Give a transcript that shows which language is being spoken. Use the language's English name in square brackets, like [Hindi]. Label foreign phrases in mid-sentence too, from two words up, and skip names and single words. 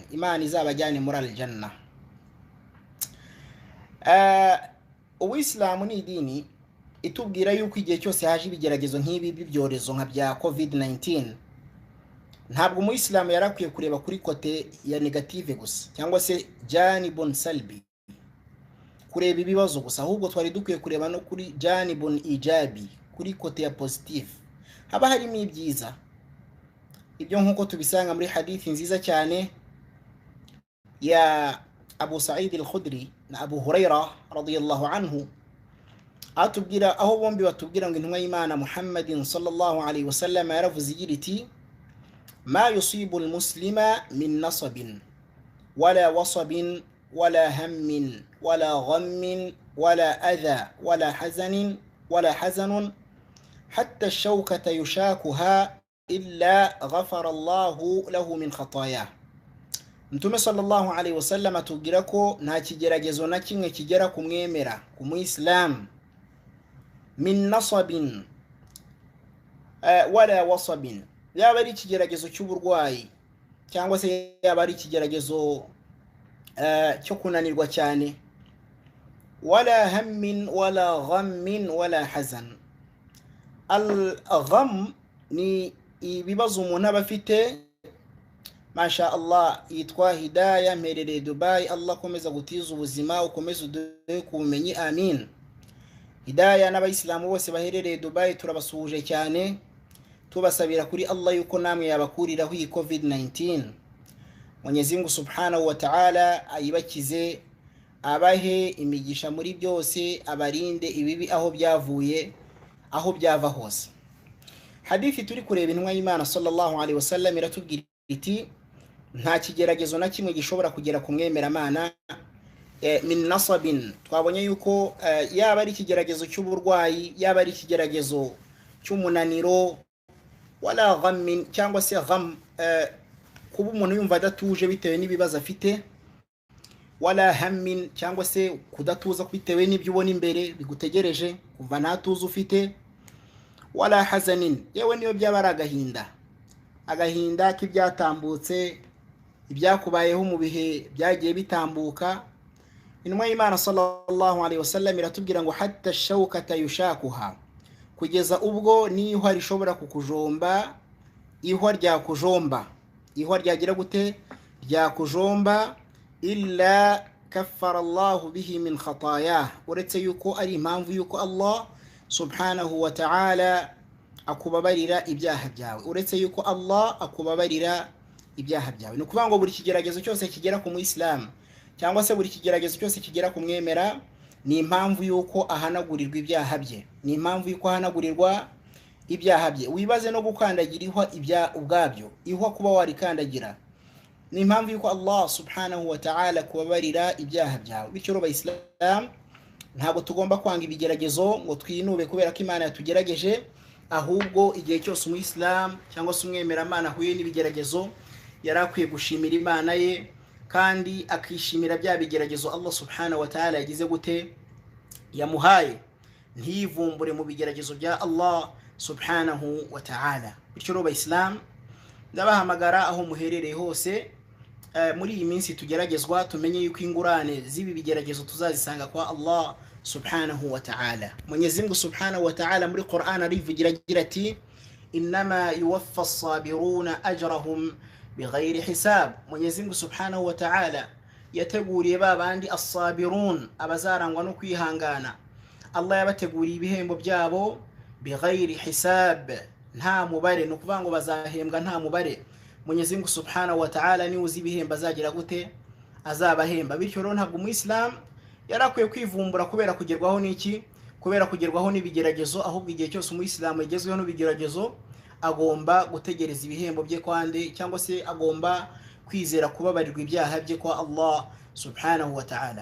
[Kinyarwanda] Imana izabajyane muri aljanna. Ubuislamu ni idini itubwira yuko igihe cyose haje ibigeragezo nk'ibi by'ibyorezo nka bya COVID-19, ntabwo umuislamu yarakwiye kureba kuri kote ya negative gusa, cyangwa se [Arabic] جانب سلبي, [Kinyarwanda] kureba ibibazo gusa, ahubwo twari dukwiye kureba no kuri [Arabic] جانب إيجابي, [Kinyarwanda] kuri kote ya positive. Haba harimo ibyiza. Ibyo nkuko tubisanga muri hadithi nziza cyane ya Abu Sa'id al-Khudri na Abu [Arabic] هريرة رضي الله عنه, [Kinyarwanda] atubwira aho bombi batubwira ngo intumwa y'Imana Muhammadin [Arabic] صلى الله عليه وسلم [Kinyarwanda] yaravuze igira iti: [Arabic] ما يصيب المسلم من نصب ولا وصب ولا هم ولا غم ولا أذى ولا حزن حتى الشوكة يشاكها إلا غفر الله له من خطاياه. [Kinyarwanda] Mtume [Arabic] صلى الله عليه وسلم [Kinyarwanda] atubwira ko nta kigeragezo na kimwe kigera ku mwemera, ku muislam, [Arabic] من نصب ولا وصب, [Kinyarwanda] yaba ari ikigeragezo cy'uburwayi cyangwa se yaba ari ikigeragezo cyo kunanirwa cyane, [Arabic] ولا هم ولا غم ولا حزن. [Kinyarwanda] Al-gham ni ibibazo umuntu aba afite, [Arabic] ما شاء الله, [Kinyarwanda] yitwa hidaya, mperereye Dubai. Allah komeza gutiza ubuzima, ukomeza uduhe ku bumenyi, amin. Hidaya n'abayisilamu bose baherereye Dubai turabasuhuje cyane, tubasabira kuri Allah yuko namwe yabakuriraho iyi COVID-19. [Swahili] Mwenyezi Mungu [Arabic] سبحانه وتعالى [Kinyarwanda] ayibakize, abahe imigisha muri byose, abarinde ibibi aho byavuye, aho byava hose. hadithi turi kureba intumwa y'Imana [Arabic] صلى الله عليه وسلم [Kinyarwanda] iratubwira iti nta kigeragezo na kimwe gishobora kugera ku mwemeramana [Arabic] من نصب. [Kinyarwanda] Twabonye yuko yaba ari ikigeragezo cy'uburwayi, yaba ari ikigeragezo cy'umunaniro, [Arabic] ولا غم, [Kinyarwanda] cyangwa se gham, kuba umuntu yumva adatuje bitewe n'ibibazo afite, [Arabic] ولا هم, [Kinyarwanda] cyangwa se kudatuza bitewe n'ibyo ubona imbere bigutegereje, kuva nta tuza ufite, [Arabic] ولا حزن, [Kinyarwanda] yewe niyo byaba ari agahinda k'ibyatambutse, ibyakubayeho mu bihe byagiye bitambuka. Intumwa y'Imana [Arabic] صلى الله عليه وسلم [Kinyarwanda] iratubwira ngo [Arabic] حتى شوكة يشاكها, [Kinyarwanda] kugeza ubwo n'ihwa rishobora kukujomba, ihwa ryakujomba, ihwa ryagira gute, ryakujomba, [Arabic] إلا كفر الله به من خطاياه, [Kinyarwanda] uretse yuko ari impamvu yuko [Arabic] الله سبحانه وتعالى [Kinyarwanda] akubabarira ibyaha byawe, uretse yuko Allah akubabarira ibyaha byawe. Ni ukuvuga ngo buri kigeragezo cyose kigera ku muislam, cyangwa se buri kigeragezo cyose kigera ku mwemera, ni impamvu yuko ahanagurirwa ibyaha bye, ni impamvu yuko ahanagurirwa ibyaha bye. Wibaze no gukandagira ihwa ibya ubwabyo, ihwa kuba warikandagira, ni impamvu yuko [Arabic] الله سبحانه وتعالى [Kinyarwanda] kubabarira ibyaha byawe. Bityo rero Islam, ntabwo tugomba kwanga ibigeragezo ngo twinube kubera ko Imana yatugerageje, ahubwo igihe cyose umuislam cyangwa se umwemeramana ahuye n'ibigeragezo yarakwiye gushimira Imana ye, kandi akishimira bya bigeragezo [Arabic] الله سبحانه وتعالى [Kinyarwanda] yagize gute, yamuhaye, ntivumbure mu bigeragezo bya [Arabic] الله سبحانه وتعالى. [Kinyarwanda] Bityo rero Islam, ndabahamagara aho muherereye hose, muri iyi minsi tugeragezwa, tumenye yuko ingurane z'ibi bigeragezo tuzazisanga kwa [Arabic] الله سبحانه وتعالى. [Swahili] Mwenyezi Mungu [Arabic] سبحانه وتعالى [Kinyarwanda] muri Qur'an arivugira agira ati [Arabic] إنما يوفى الصابرون أجرهم بغير حساب. [Swahili] Mwenyezi Mungu [Arabic] سبحانه وتعالى [Kinyarwanda] yateguriye babandi as-sabirun, abazarangwa no kwihangana, Allah yabateguriye ibihembo byabo [Arabic] بغير حساب, [Kinyarwanda] nta mubare. No kuvuga ngo bazahembwa nta mubare. [Swahili] Mwenyezi Mungu [Arabic] سبحانه وتعالى [Kinyarwanda] ni uzi ibihembo azagira gute, azabahemba. Bityo rero ntabwo umuislam yarakwiye kwivumbura kubera kugerwaho n'iki, kubera kugerwaho n'ibigeragezo, ahubwo igihe cyose umuislam yagezweho n'ibigeragezo agomba gutegereza ibihembo bye kwande, cyangwa se agomba kwizera kubabarirwa ibyaha bye kwa [Arabic] الله سبحانه وتعالى.